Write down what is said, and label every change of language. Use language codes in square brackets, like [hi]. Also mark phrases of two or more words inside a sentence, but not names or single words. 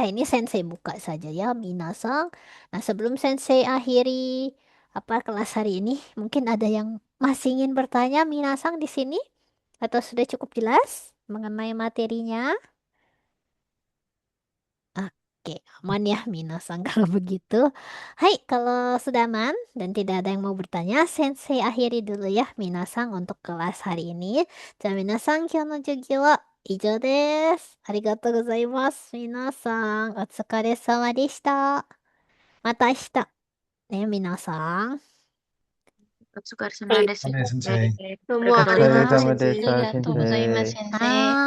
[id] Ini Sensei buka saja ya, Minasan. Nah, sebelum Sensei akhiri apa kelas hari ini, mungkin ada yang masih ingin bertanya Minasan di sini atau sudah cukup jelas mengenai materinya? Oke, aman ya Minasan kalau begitu. Hai, kalau sudah aman dan tidak ada yang mau bertanya, Sensei akhiri dulu ya Minasan untuk kelas hari ini. Jadi Minasan, [ja] 今日の授業は以上です。ありがとうございます。皆さん、お疲れ様でした。また明日。ね、皆さん。お疲れ様です. [id] Ada sensei. Semua [ja] Otsukare arigatou, sama sensei. desa, ありがとうございます,